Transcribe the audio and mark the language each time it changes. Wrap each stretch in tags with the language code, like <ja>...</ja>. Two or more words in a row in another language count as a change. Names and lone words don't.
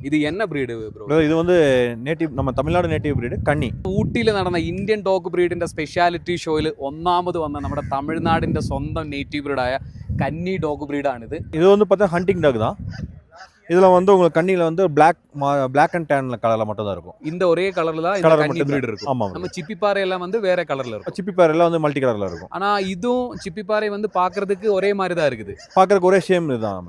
<ta>இது என்ன</ta> <en>breed bro?</en> <ta>Bro, இது வந்து நேட்டிவ் நம்ம தமிழ்நாடு</ta> <en>native breed</en> <ta>കന്നി.</ta> <ml>ഊട്ടിയിൽ നടന്ന</ml> <en>Indian dog breed specialty show</en> <ml>ഒന്നാമത് വന്ന നമ്മുടെ തമിഴ്നാടിന്റെ സ്വന്തം</ml> <en>native breed</en> <ml>കന്നി</ml> <en>dog breed.</en> <ta>இது வந்து பார்த்தா</ta> <en>hunting dog</en> <ta>தான். இதில் வந்து உங்களுக்கு கண்ணியில் வந்து</ta> <en>black and tan colour</en> <ta>மட்டும் தான் இருக்கும். இந்த ஒரே கலர்ல தான் இந்த கன்னி பிரீட் இருக்கும். ஆமாம். நம்ம சிப்பிப்பாறை எல்லாம் வந்து வேற கலர்ல இருக்கும். சிப்பிப்பாறை எல்லாம் வந்து</ta> <en>multi colour</en> <ta>இருக்கும். ஆனா இதுவும் சிப்பிப்பாறை வந்து பார்க்கிறதுக்கு ஒரே மாதிரி தான் இருக்குது. பார்க்கறதுக்கு ஒரே சேம் இதுதான்.</ta>